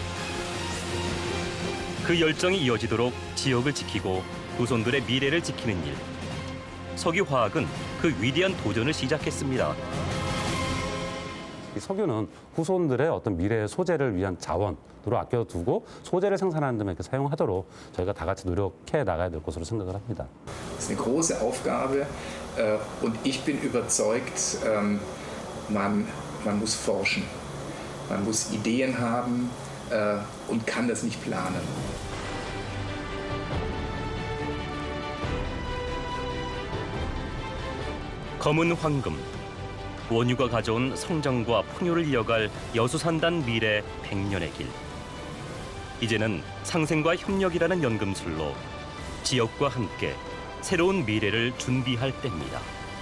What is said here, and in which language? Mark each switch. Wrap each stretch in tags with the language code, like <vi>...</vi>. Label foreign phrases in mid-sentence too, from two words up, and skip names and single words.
<ko>그 열정이 이어지도록 지역을 지키고 후손들의 미래를 지키는 일. 석유화학은 그 위대한 도전을 시작했습니다. 이 석유는 후손들의 어떤 미래의 소재를 위한 자원으로 아껴두고 소재를 생산하는 데 이렇게 사용하도록 저희가 다 같이 노력해 나가야 될 것으로 생각을 합니다.</ko> <de>Das ist eine große Aufgabe und ich bin überzeugt, man muss forschen, man muss Ideen haben und kann das nicht planen.</de> <ko>검은 황금, 원유가 가져온 성장과 풍요를 이어갈 여수 산단 미래 100년의 길. 이제는 상생과 협력이라는 연금술로 지역과 함께 새로운 미래를 준비할 때입니다.</ko>